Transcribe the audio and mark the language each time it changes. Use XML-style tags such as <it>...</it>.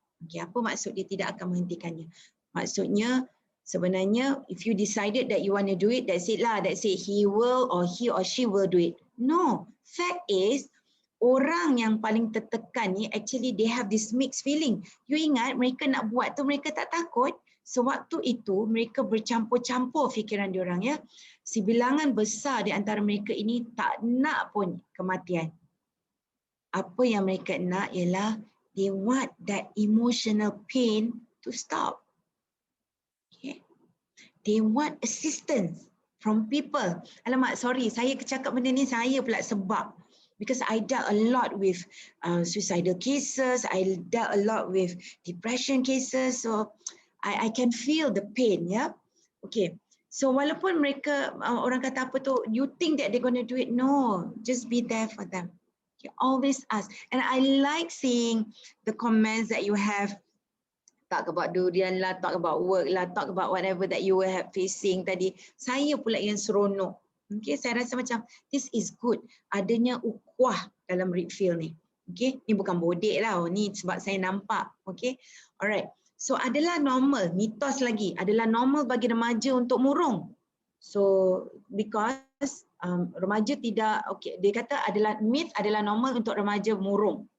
<ms>Okay, apa maksud dia tidak akan menghentikannya? Maksudnya sebenarnya</ms> <en>if you decided that you want to do it, that's it lah, that's it, he will or he or she will do it. No, fact is</en> <ms>orang yang paling tertekan ni</ms> <en>actually they have this mixed feeling.</en> <ms>You ingat mereka nak buat tu mereka tak takut? Sewaktu itu mereka bercampur-campur fikiran diorang, ya. Sebilangan besar di antara mereka ini tak nak pun kematian. Apa yang mereka nak ialah</ms> <en>they want that emotional pain to stop. Okay. They want assistance from people.</en> <ms>Alamak, sorry, saya cakap benda ni saya pula sebab.</ms> <en>Because I dealt a lot with suicidal cases, I dealt a lot with depression cases, so I can feel the pain, ya. Okay, so</en> <ms>walaupun mereka orang kata apa tu,</ms> <en>you think that they're going to do it, no, just be there for them. Okay, always ask. And I like seeing the comments that you have, talk about durian lah, talk about work lah, talk about whatever that you were facing tadi.</en> <ms>Saya pula yang seronok. Okay, saya rasa macam</ms> <en>this is good.</en> <ms>Adanya ukhuwah dalam refill ni. Okay, ni bukan bodek lah, ni sebab saya nampak. Okay, alright. So adalah normal, mitos lagi, adalah normal bagi remaja untuk murung. So because remaja tidak, okay, dia kata adalah myth, adalah normal untuk remaja murung.</ms>